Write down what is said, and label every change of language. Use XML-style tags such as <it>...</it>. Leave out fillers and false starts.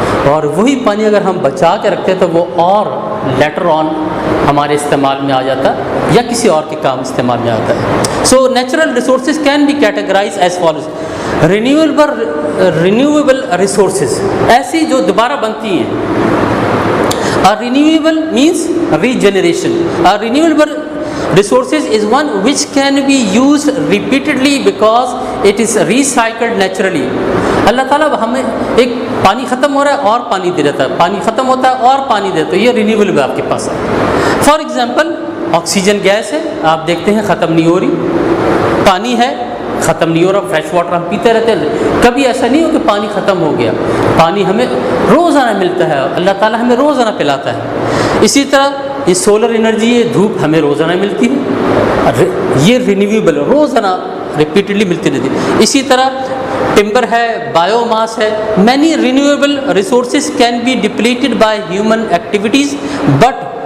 <ur>اور وہی پانی اگر ہم بچا کے رکھتے تو وہ اور لیٹر آن ہمارے استعمال میں آ جاتا یا کسی اور کے کام استعمال میں آتا ہے۔ So natural resources can be categorize as follows. Renewable resources ایسی جو دوبارہ بنتی ہیں۔ Renewable means regeneration.</ur> <en>Renewable resources is one which can be used repeatedly because it is recycled naturally.</en> <ur>اللہ تعالیٰ ہمیں ایک پانی ختم ہو رہا ہے اور پانی دے دیتا ہے، پانی ختم ہوتا ہے اور پانی دیتا ہے، یہ رینیویبل آپ کے پاس ہے۔ فار ایگزامپل آکسیجن گیس ہے، آپ دیکھتے ہیں ختم نہیں ہو رہی، پانی ہے ختم نہیں ہو رہا، فریش واٹر ہم پیتے رہتے ہیں، کبھی ایسا نہیں ہو کہ پانی ختم ہو گیا، پانی ہمیں روزانہ ملتا ہے، اللہ تعالیٰ ہمیں روزانہ پلاتا ہے۔ اسی طرح یہ سولر انرجی، یہ دھوپ ہمیں روزانہ ملتی ہے، یہ رینیویبل روزانہ ریپیٹڈلی ملتی رہتی ہے۔ اسی طرح ٹمبر ہے، بایو ماس ہے۔ Many renewable resources can be depleted by human activities but</ur>